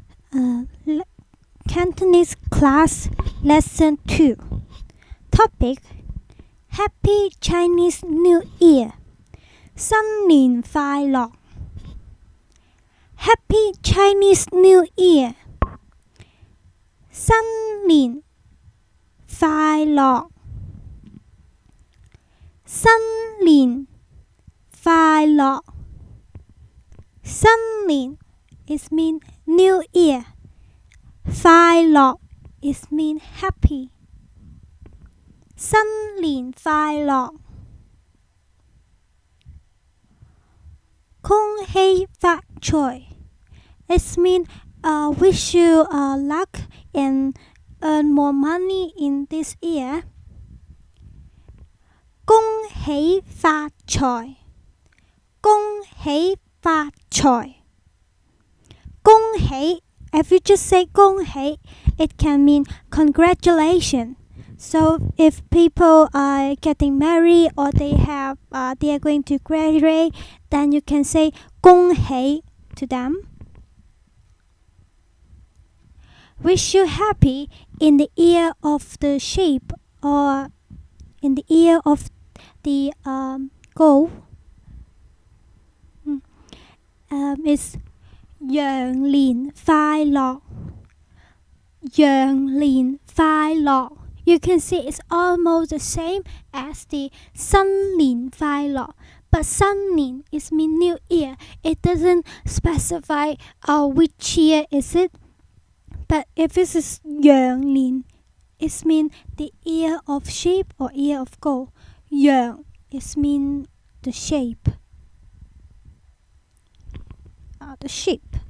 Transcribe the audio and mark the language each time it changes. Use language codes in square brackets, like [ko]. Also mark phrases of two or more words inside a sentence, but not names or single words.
[en] Uh, le- Cantonese class lesson 2. Topic: Happy Chinese New Year. [yue] 新年快樂 [en] Happy Chinese New Year. [yue] 新年快樂新年快樂新年 [en] is mean New Year. 快樂 is mean happy. [yue] 新年快樂恭喜發財 [en] It mean wish you luck and earn more money in this year. [yue] 恭喜發財恭喜發財恭喜 [en] If you just say 恭喜 it can mean congratulations. So if people are getting married or they are going to graduate, then you can say 恭喜 to them. Wish you happy in the year of the sheep or in the year of the goat. It's [yue] 羊年快樂羊年快樂 [en] You can see it's almost the same as the [yue] 新年快樂 [en] But 新年 is mean new year. It doesn't specify which year is it. But if this is 羊年 it mean the year of sheep or year of goat. 羊 is mean the shape. The sheep.